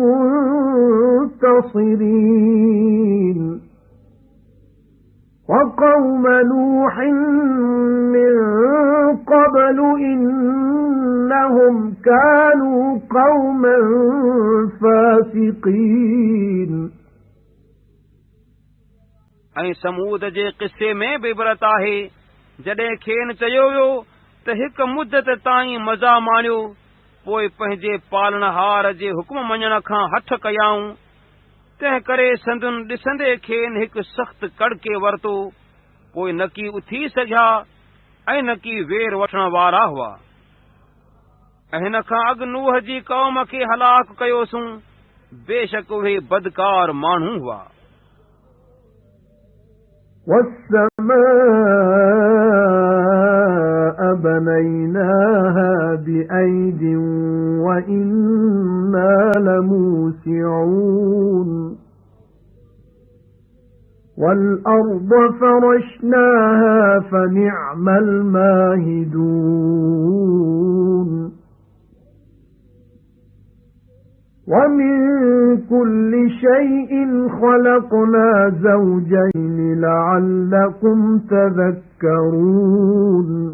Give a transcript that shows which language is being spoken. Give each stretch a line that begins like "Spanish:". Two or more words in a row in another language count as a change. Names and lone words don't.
Arabic: مُنْتَصِرِينَ وَقَوْمَ نُوحٍ مِنْ قَبْلُ إِنَّهُمْ كَانُوا قَوْمًا فَاسِقِينَ
Sindhi: ऐं समूद जे क़िस्से में बि इबरत आहे जॾहिं खेनि चयो वियो त हिकु मुदत ताईं मज़ा माणियो पोइ पंहिंजे पालनहार जे हुकुम मञण खां हथ कयाऊं तंहिं करे संदुन ॾिसंदे खेनि हिकु सख़्त कड़के वरितो पोइ न की उथी सघिया ऐं न की वेर वठण वारा हुआ ऐं हिन खां अॻु नूह जी क़ौम खे हलाक कयोसूं बेशक उहे बदकार माण्हू हुआ
Arabic: وَالسَّمَاءَ بَنَيْنَاهَا بِأَيْدٍ وَإِنَّا لَمُوسِعُونَ وَالْأَرْضَ فَرَشْنَاهَا فَنِعْمَ الْمَاهِدُونَ وَمِن كُلِّ شَيْءٍ خَلَقْنَا زَوْجَيْنِ لَعَلَّكُمْ تَذَكَّرُونَ